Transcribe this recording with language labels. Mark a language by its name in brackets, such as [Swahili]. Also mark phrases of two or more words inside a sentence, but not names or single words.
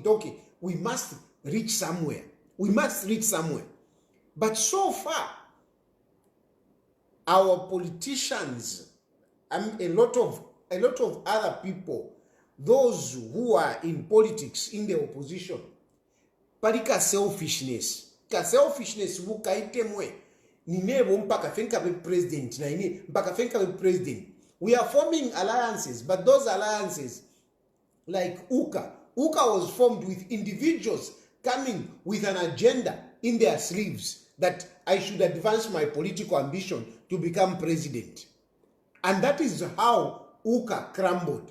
[English] We must reach somewhere. But so far, our politicians and a lot of other people, those who are in politics, in the opposition, [Bemba] parika selfishness wukaitemwe ninebo mpaka fenka be president na ini mpaka fenka be president. [English] We are forming alliances, but those alliances, like UKA was formed with individuals coming with an agenda in their sleeves that I should advance my political ambition to become president. And that is how UKA crumbled.